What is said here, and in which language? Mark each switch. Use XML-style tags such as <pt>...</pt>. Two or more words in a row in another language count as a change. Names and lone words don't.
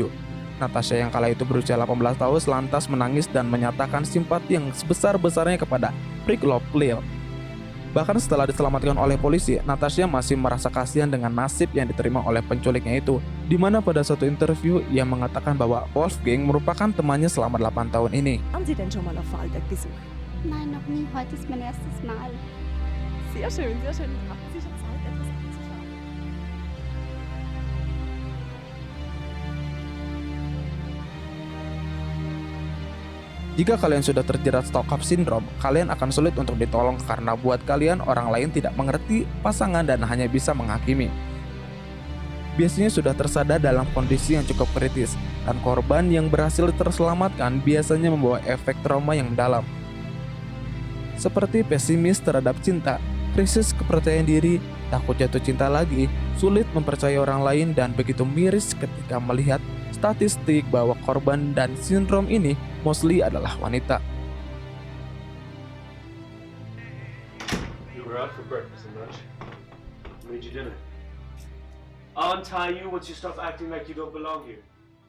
<id>Natasha yang kala itu berusia 18 tahun lantas menangis dan menyatakan simpati yang sebesar-besarnya kepada Prokopiev. Bahkan setelah diselamatkan oleh polisi, Natasha masih merasa kasihan dengan nasib yang diterima oleh penculiknya itu, di mana pada suatu interview ia mengatakan bahwa Wolfgang merupakan temannya selama 8 tahun ini.</id> <de>Haben Sie denn schon mal auf Vorarlberg besucht? Nein, noch nie. Heute ist mein erstes Mal. Sehr schön, sehr schön. Hatten Sie schon Zeit, etwas anzuschauen?</de> <id>Jika kalian sudah terjerat Stockholm Syndrome, kalian akan sulit untuk ditolong karena buat kalian orang lain tidak mengerti pasangan dan hanya bisa menghakimi. Biasanya sudah tersadar dalam kondisi yang cukup kritis, dan korban yang berhasil terselamatkan biasanya membawa efek trauma yang mendalam. Seperti pesimis terhadap cinta, krisis kepercayaan diri, takut jatuh cinta lagi, sulit mempercayai orang lain, dan begitu miris ketika melihat statistik bahwa korban dan sindrom ini mostly adalah wanita.</id> <en>You were out for breakfast and lunch. Made you dinner. I'll untie you once you stop acting like you don't belong here.</en>